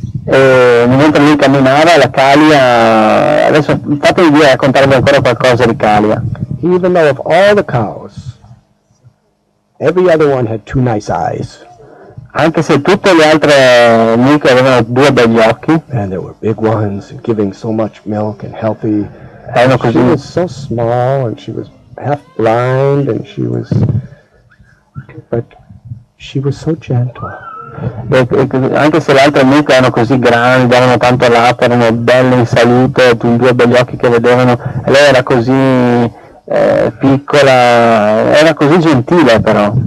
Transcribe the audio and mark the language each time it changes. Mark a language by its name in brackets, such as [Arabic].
[Italian] Mentre lui camminava, la Kalia, adesso fatevi dire raccontarvi ancora qualcosa di Kalia. [English] Even though of all the cows, every other one had 2 nice eyes. [Italian] Anche se tutte le altre mucche avevano 2 begli occhi, [English] And there were big ones and giving so much milk and healthy. [Italian] erano [English] She [Italian] così, [English] was so small and she was half blind and but she was so gentle. [Italian] anche se le altre mucche erano così grandi, davano tanto latte, erano belle in salute, 2 begli occhi che vedevano, e lei era così piccola, era così gentile però,